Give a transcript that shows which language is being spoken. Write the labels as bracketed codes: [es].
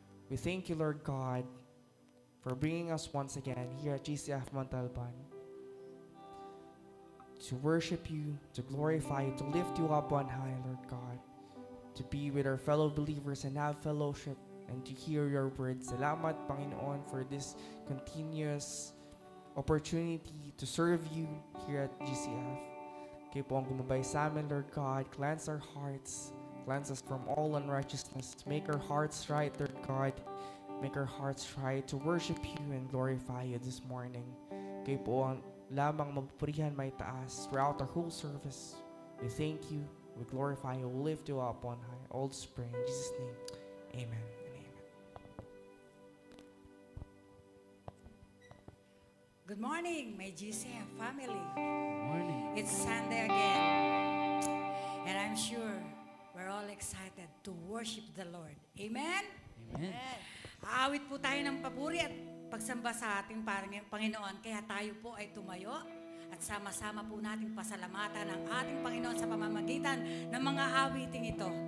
[en] We thank you, Lord God, for bringing us once again here at GCF Montalban to worship you, to glorify you, to lift you up on high, Lord God, to be with our fellow believers and have fellowship and to hear your words. [tl] Salamat, Panginoon, [en] for this continuous opportunity to serve you here at GCF. [tl] Kayo po ang gumabay sa amin, Lord God. [en] Cleanse our hearts. Cleanse us from all unrighteousness. Make our hearts right, Lord God. Make our hearts try to worship you and glorify you this morning. [tl] Kayo po ang lamang magpurihan may taas [en] throughout our whole service. We thank you, we glorify you, we lift you up on high. All this prayer in Jesus' name. Amen and amen. Good morning, my GCF family. Good morning. It's Sunday again. And I'm sure we're all excited to worship the Lord. Amen? Amen. [tl] Aawit po tayo ng papuri at pagsamba sa ating Panginoon. Kaya tayo po ay tumayo at sama-sama po nating pasalamatan ang ating Panginoon sa pamamagitan ng mga awiting ito.